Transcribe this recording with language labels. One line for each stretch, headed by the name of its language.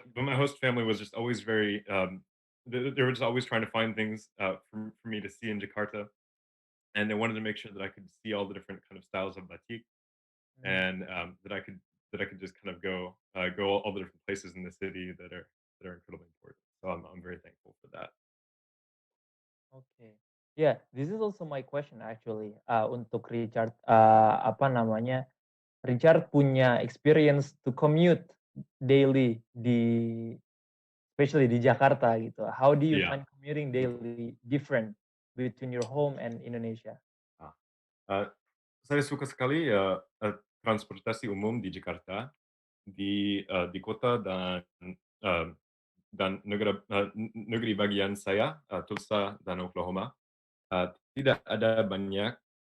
English: my host family was just always very they were just always trying to find things for me to see in Jakarta, and they wanted to make sure that I could see all the different kind of styles of batik, Mm, and that I could just kind of go all the different places in the city that are incredibly important. So I'm very thankful for that. okay. Yeah, this is also my question actually.
Indonesian: Untuk Richard, apa namanya?
English: Richard punya experience to commute daily especially
Indonesian: di Jakarta gitu.
English: How do you Yeah. find commuting daily different between your home and Indonesia?
Indonesian: Ah, uh, saya suka sekali transportasi umum di Jakarta, di kota uh, dan negeri bagian saya, Tulsa dan Oklahoma. Tidak ada banyak